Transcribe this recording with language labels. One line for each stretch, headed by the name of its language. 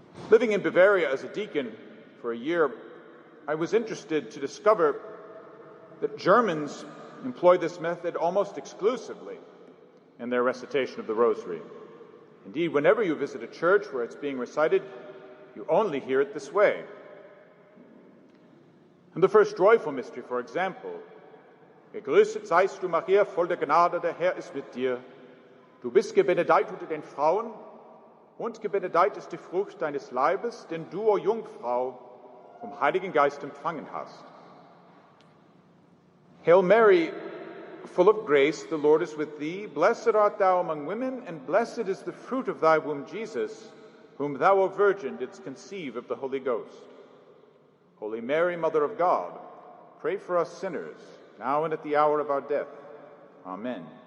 English: Living in Bavaria as a deacon for a year, I was interested to discover that Germans employ this method almost exclusively in their recitation of the Rosary. Indeed, whenever you visit a church where it's being recited, you only hear it this way. In the first joyful mystery, for example,
German: Gegrüßet seist du, Maria, voll der Gnade, der Herr ist mit dir. Du bist gebenedeit unter den Frauen, und gebenedeit ist die Frucht deines Leibes, denn du, o Jungfrau, vom Heiligen Geist empfangen hast.
English: Hail Mary, full of grace, the Lord is with thee. Blessed art thou among women, and blessed is the fruit of thy womb, Jesus. whom thou, O Virgin, didst conceive of the Holy Ghost. Holy Mary, Mother of God, pray for us sinners, now and at the hour of our death. Amen.